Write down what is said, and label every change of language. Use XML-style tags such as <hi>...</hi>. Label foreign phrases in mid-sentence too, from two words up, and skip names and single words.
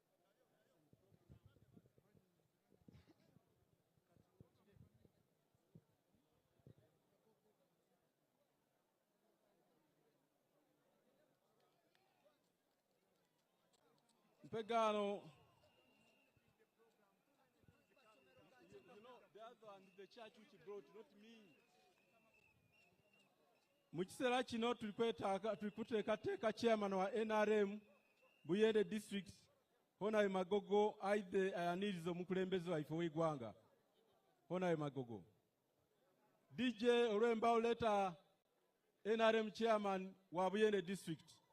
<en>Pegano. You know, the other one is the church which brought, not me.</en> <xog>Mu kiseera kino tulikuteekateeka chairman wa NRM Buyende district Honawe Magogo aidhe ayaniriza omukulembeze waife w'eggwanga Honawe Magogo. DJ olw'embaawo leeta NRM chairman wa Buyende district.</xog>